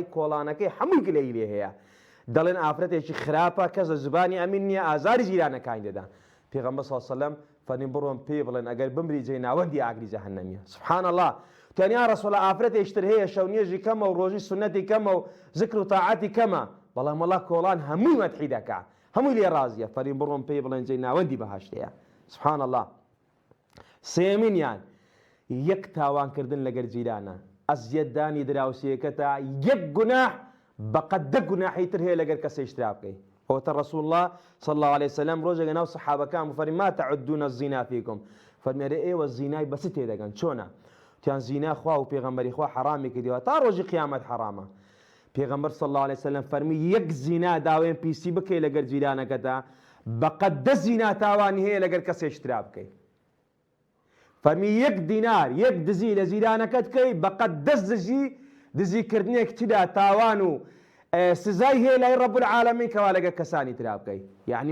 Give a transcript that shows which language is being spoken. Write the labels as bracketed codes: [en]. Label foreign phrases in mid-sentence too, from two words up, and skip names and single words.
[ckb] کۆڵانەکەی هەمووی گلەی لێ هەیە دەڵێن ئافرەتێکی خراپە کەس لە زبانی ئەمین نییە ئازاری جیرانەکانی دەدا پێغەمبەر [ar] صلی الله علیه وسلم [ckb] فەرمی بڕۆن پێ بڵێن ئەگەر بمری جێی ناوەندی ئاگری جەهەنەمیە [ar] سبحان الله [ckb] تەنیا [ar] رسول الله [ckb] ئافرەتێکتر هەیە شەو نوێژی کەمە و ڕۆژی سنەتی کەمە و زکر و تاعاتی کەمە بەڵام وەڵڵا کۆڵان هەمووی مەدحی دەکا هەمووی لێ ڕازیە فەرمی بڕۆن پێ بڵێن جێی ناوەندی بەهەشتەیە [ar] سبحان الله [ckb] سێمینیان یەک تاوانکردن لەگەر جیرانە ئەزیەتدانی دراوسەیەکەتە یەک گوناح بەقەد 10 گوناحی تر هەیە لەگەر کەسێک اشترا بکەی ئەوەتە [ar] رسول الله صلى الله عليه وسلم [ckb] ڕۆژێک ناو سەحابەکان فەرمی [ar] ما تعدون الزنا فيكم [ckb] فەرمیێ ئێوە زینای بەچ تێدەگەن چۆنە تیان زینا خوا و پێغەمبەری خوا حرامی کردیوە تا ڕۆژی قیامەت حرامە پێغەمبەر [ar] صلى الله عليه وسلم [ckb] فەرمی یەک زینا داوێن پیسی بکەی لەگەر جیرانەکەدا بەقەد 10 زینا تاوانی هەیە لەگەر کەسێک اشترا بکەی فەرمی یەک دینار یەک دزی لە جیرانەکەت بکەی بەقەد 10 دزیکردنێک تدا تاوان و سزای هەیە لای [ar] ڕەب العالەمین [ckb] کەوا لەگەر کەسانی ترا بکەی یعنی